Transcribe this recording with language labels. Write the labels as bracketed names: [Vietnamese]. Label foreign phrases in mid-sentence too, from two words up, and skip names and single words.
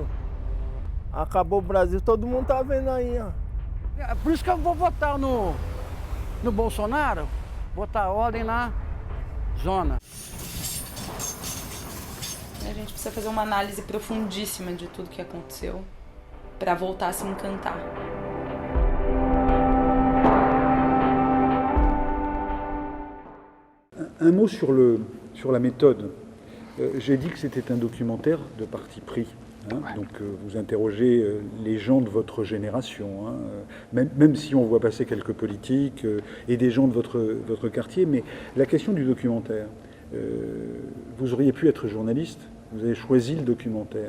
[Portuguese] Acabou o Brasil, todo mundo tá vendo aí, ó. É por isso que eu vou votar no Bolsonaro, botar ordem na zona. A gente precisa fazer uma análise profundíssima de tudo que aconteceu para voltar a se encantar. [French] Un mot sur la méthode. J'ai dit que c'était un documentaire de parti pris. Donc vous interrogez les gens de votre génération, même si on voit passer quelques politiques et des gens de votre quartier, mais la question du documentaire, vous auriez pu être journaliste, vous avez choisi le documentaire.